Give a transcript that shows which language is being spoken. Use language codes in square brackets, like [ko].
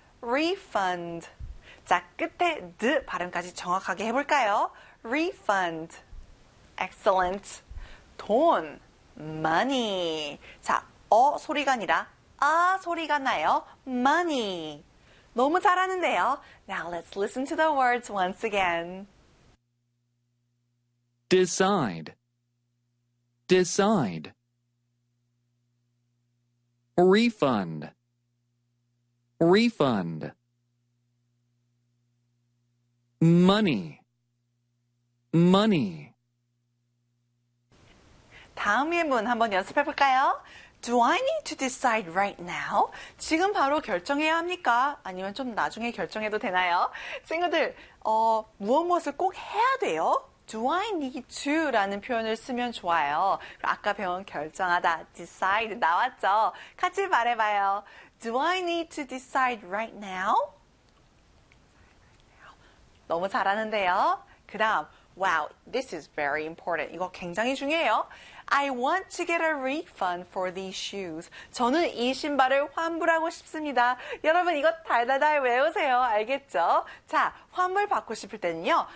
[en] Refund. [ko] 자, 끝에 D 발음까지 정확하게 해볼까요? [en] Refund. Excellent. [ko] 돈. [en] Money. [ko] 자, 소리가 아니라 아 소리가 나요. [en] Money. [ko] 너무 잘하는데요. [en] Now let's listen to the words once again. Decide. Decide. Refund. Refund. Money. Money. [ko] 다음 예문 한번 연습해 볼까요? [en] Do I need to decide right now? [ko] 지금 바로 결정해야 합니까? 아니면 좀 나중에 결정해도 되나요? 친구들, 무엇을 꼭 해야 돼요? [en] Do I need to? [ko] 라는 표현을 쓰면 좋아요. 아까 배운 결정하다, decide 나왔죠? 같이 말해봐요. [en] Do I need to decide right now? [ko] 너무 잘하는데요. 그 다음, [en] wow, this is very important. [ko] 이거 굉장히 중요해요. [en] I want to get a refund for these shoes. [ko] 저는 이 신발을 환불하고 싶습니다. 여러분, 이거 달달달 외우세요. 알겠죠? 자, 환불받고 싶을 때는요.